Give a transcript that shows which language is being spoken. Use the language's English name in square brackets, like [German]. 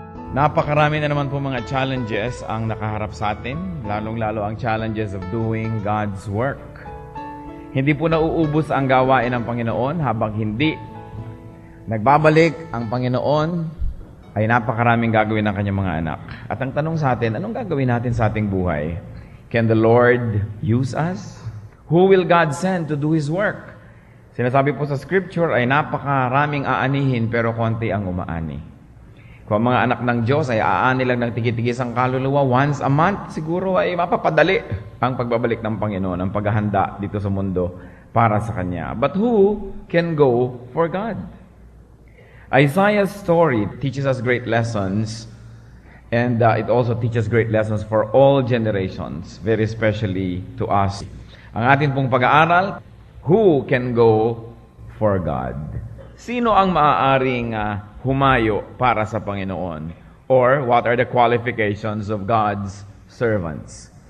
[Filipino] Napakarami na naman po mga challenges ang nakaharap sa atin, lalong-lalo ang [English] challenges of doing God's work. [Filipino] Hindi po nauubos ang gawain ng Panginoon habang hindi nagbabalik ang Panginoon, ay napakaraming gagawin ng kanyang mga anak. At ang tanong sa atin, anong gagawin natin sa ating buhay? [English] Can the Lord use us? Who will God send to do His work? [Filipino] Sinasabi po sa Scripture ay napakaraming aanihin pero konti ang umaani. Kung ang mga anak ng Diyos ay aani lang ng tigit-tigis ang kaluluwa [English] once a month, [Filipino] siguro ay mapapadali ang pagbabalik ng Panginoon, ang paghahanda dito sa mundo para sa Kanya. [English] But who can go for God? Isaiah's story teaches us great lessons, and it also teaches great lessons for all generations, very especially to us. [Filipino] Ang atin pong pag-aaral, [English] who can go for God? [Filipino] Sino ang maaaring humayo para sa Panginoon? [English] Or what are the qualifications of God's servants?